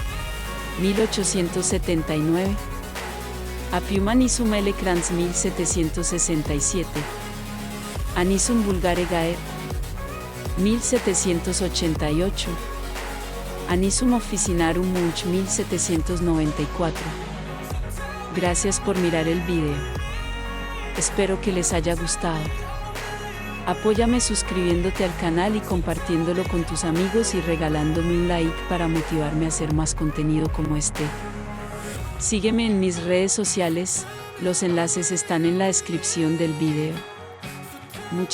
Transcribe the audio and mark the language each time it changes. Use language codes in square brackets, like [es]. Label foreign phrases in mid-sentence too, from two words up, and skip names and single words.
[es] 1879. Apium anisum L. Kranz 1767. Anisum vulgare Gaer. 1788. Anisum officinarum Munch 1794. Gracias por mirar el video. Espero que les haya gustado. Apóyame suscribiéndote al canal y compartiéndolo con tus amigos y regalándome un like para motivarme a hacer más contenido como este. Sígueme en mis redes sociales, los enlaces están en la descripción del video.